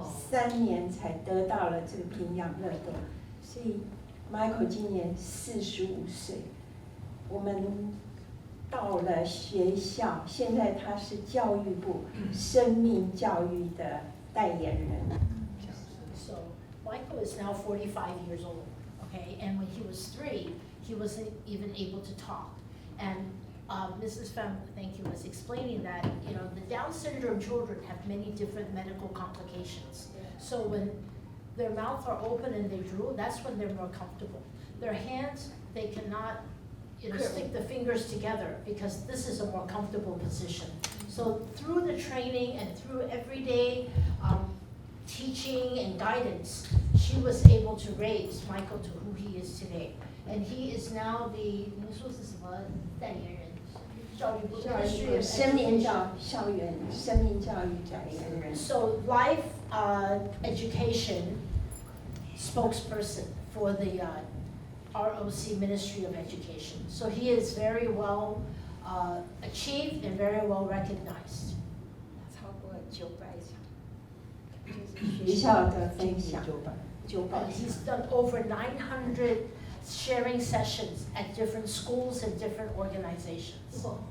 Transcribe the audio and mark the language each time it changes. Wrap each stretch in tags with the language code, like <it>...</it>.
<zh>3年才得到了这个瓶养乐多，所以 Michael 今年45岁。我们到了学校，现在他是教育部生命教育的代言人。</zh> <en>So Michael is now 45 years old, okay? And when he was 3, he wasn't even able to talk. And Mrs. Pham, thank you, was explaining that, you know, the Down syndrome children have many different medical complications. So when their mouths are open and they drool, that's when they're more comfortable. Their hands, they cannot, you know, stick the fingers together because this is a more comfortable position. So through the training and through everyday teaching and guidance, she was able to raise Michael to who he is today. And he is now the,</en> <zh>您说是什么代言人？</zh> <en>教育部 Ministry of</en> <zh>生命</zh> <en>Education.</en> <zh>校园生命教育代言人。</zh> <en>So life education spokesperson for the ROC Ministry of Education. So he is very well achieved and very well recognized.</en> <zh>超过900场，就是学校的分享900。</zh> <en>He's done over 900 sharing sessions at different schools and different organizations.</en>